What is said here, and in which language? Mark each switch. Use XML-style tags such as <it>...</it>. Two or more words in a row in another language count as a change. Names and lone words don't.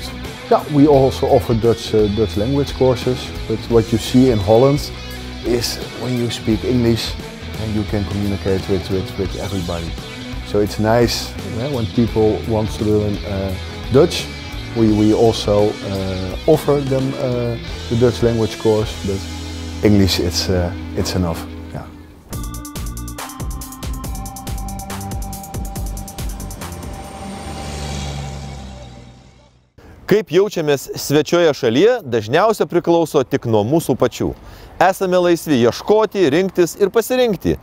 <en>Yeah, we also offer Dutch language courses, but what you see in Holland is when you speak English and you can communicate with everybody. So it's nice when people want to learn Dutch. We also offer them the Dutch language course, but English it's enough.</en> <lt>Kaip jaučiamės svečioje šalyje, dažniausiai priklauso tik nuo mūsų pačių. Esame laisvi ieškoti, rinktis ir pasirinkti.</lt>